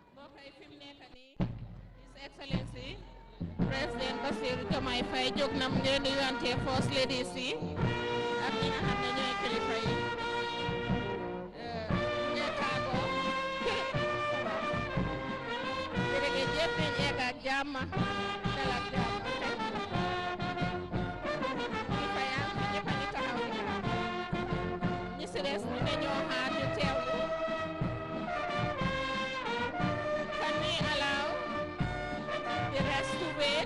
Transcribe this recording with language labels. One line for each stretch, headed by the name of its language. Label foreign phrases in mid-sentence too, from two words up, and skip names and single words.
English: His Excellency President
Wolof: Bassirou Diomaye Faye jóg na mu ngi nuyuwante
English: First Ladies
Wolof: yi ak ñi nga xam ne ñooy kilifa yi ñeekaago jërëjëf nañ egg ak jàmm dal ak jàmm kilifa yaa ngi ñëpp a ngi taxaw di xaar ñi si des ñu ne ñoo xaar ñu teewlu.
English: Can we allow the rest to wait?